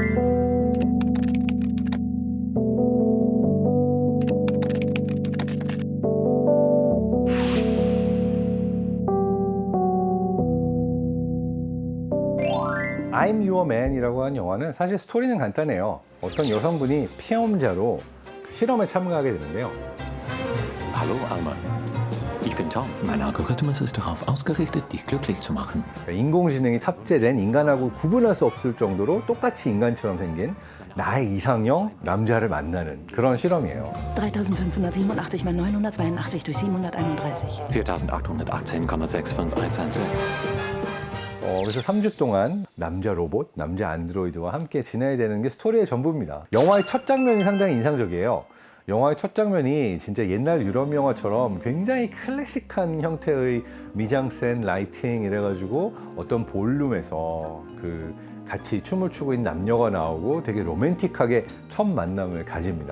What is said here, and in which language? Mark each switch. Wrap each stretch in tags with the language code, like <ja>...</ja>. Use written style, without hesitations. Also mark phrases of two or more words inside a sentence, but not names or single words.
<ko>I'm Your Man이라고 한 영화는 사실 스토리는 간단해요. 어떤 여성분이 피험자로 실험에 참가하게 되는데요.</ko> <de>Hallo Alma. Ich bin Tom. Mein Algorithmus ist darauf ausgerichtet, dich glücklich zu machen.</de> <ko>인공지능이 탑재된 인간하고 구분할 수 없을 정도로 똑같이 인간처럼 생긴 나의 이상형 남자를 만나는 그런 실험이에요.</ko> <de>3587 mal 982 durch 731. 4818,65116.</de> <ko>그래서 3주 동안 남자 로봇, 남자 안드로이드와 함께 지내야 되는 게 스토리의 전부입니다. 영화의 첫 장면이 상당히 인상적이에요. 영화의 첫 장면이 진짜 옛날 유럽 영화처럼 굉장히 클래식한 형태의 미장센, 라이팅 이래가지고 어떤 볼룸에서 같이 춤을 추고 있는 남녀가 나오고 되게 로맨틱하게 첫 만남을 가집니다.</ko>